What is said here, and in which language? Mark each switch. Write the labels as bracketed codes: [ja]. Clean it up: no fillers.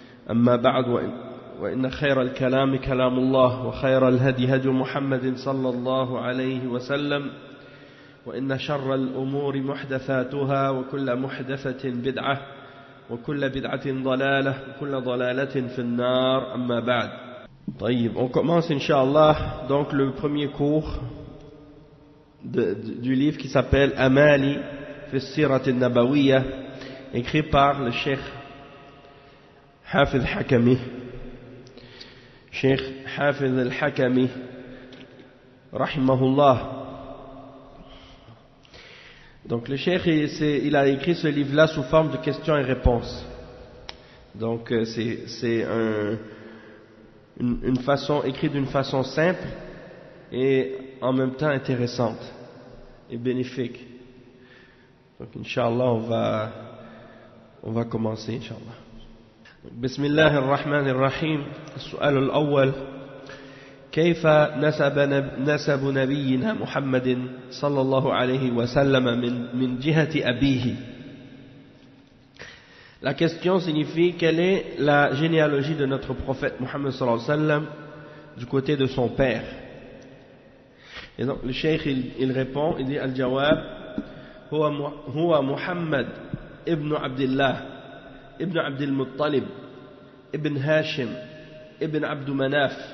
[ar] أما بعد وإن خير الكلام كلام الله وخير الهدي هدي محمد صلى الله عليه وسلم وإن شر الأمور محدثاتها وكل محدثة بدعة وكل بدعة ضلالة وكل ضلالة في النار أما بعد. [fr] طيب, on commence Inch'Allah donc le premier cours du livre qui s'appelle Amali fi Sirat al-Nabawiyya, écrit par le Cheikh Hafiz Hakami. Cheikh Hafiz al-Hakami rahimahullah. Donc le Cheikh il a écrit ce livre-là sous forme de questions et réponses. Donc c'est une façon écrite d'une façon simple et en même temps intéressante et bénéfique. Donc Inch'Allah on va commencer Inch'Allah. [ar] Bismillah ar-Rahman ar-Rahim. السؤال الأول: كيف نسب نبينا محمد صلى الله عليه وسلم من جهة أبيه. [fr] La question signifie quelle est la généalogie de notre prophète Muhammad sallallahu alayhi wa sallam du côté de son père. Et donc le cheikh il répond, il dit [ar] al-jawab huwa [fr] Muhammad ibn Abdullah ibn Abdul Muttalib ibn Hashim ibn Abdu Manaf